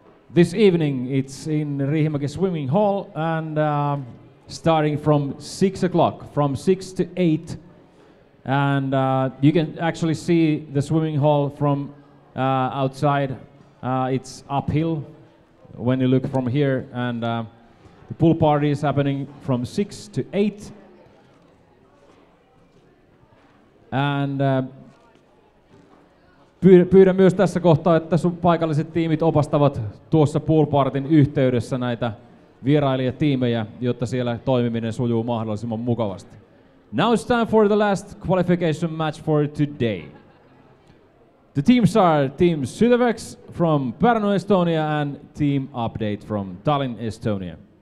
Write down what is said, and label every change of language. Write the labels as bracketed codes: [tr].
[en] This evening it's in Riihimäki Swimming Hall, and starting from 6 o'clock, from 6 to 8. And you can actually see the swimming hall from outside. It's uphill when you look from here, and the pool party is happening from 6 to 8. [fi] And pyydän myös tässä kohtaa, että paikalliset tiimit opastavat tuossa pool partyn yhteydessä näitä vierailijatiimejä, jotta siellä toimiminen sujuu mahdollisimman mukavasti. [en] Now it's time for the last qualification match for today. The teams are Team Sylevex from Pärnu, Estonia, and Team Update from Tallinn, Estonia.